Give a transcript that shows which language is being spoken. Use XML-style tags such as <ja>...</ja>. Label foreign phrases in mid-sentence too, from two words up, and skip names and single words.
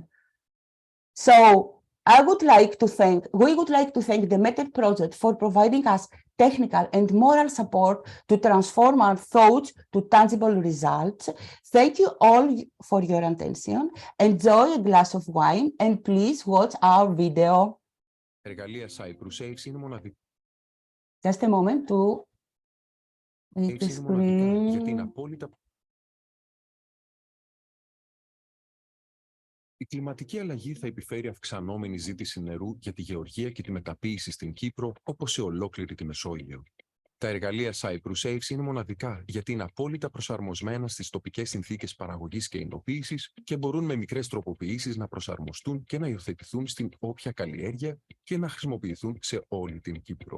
<en>So we would like to thank the METED project for providing us technical and moral support to transform our thoughts to tangible results. Thank you all for your attention. Enjoy a glass of wine and please watch our video.</en> <el>Εργαλεία CypruSaves είναι μοναδικά.</el> <en>Just a moment to make the screen.</en> <el>Γιατί είναι απόλυτα. Η κλιματική αλλαγή θα επιφέρει αυξανόμενη ζήτηση νερού για τη γεωργία και τη μεταποίηση στην Κύπρο, όπως σε ολόκληρη τη Μεσόγειο. Τα εργαλεία CypruSaves είναι μοναδικά γιατί είναι απόλυτα προσαρμοσμένα στις τοπικές συνθήκες παραγωγής και υλοποίησης και μπορούν με μικρές τροποποιήσεις να προσαρμοστούν και να υιοθετηθούν στην όποια καλλιέργεια και να χρησιμοποιηθούν σε όλη την Κύπρο.</el>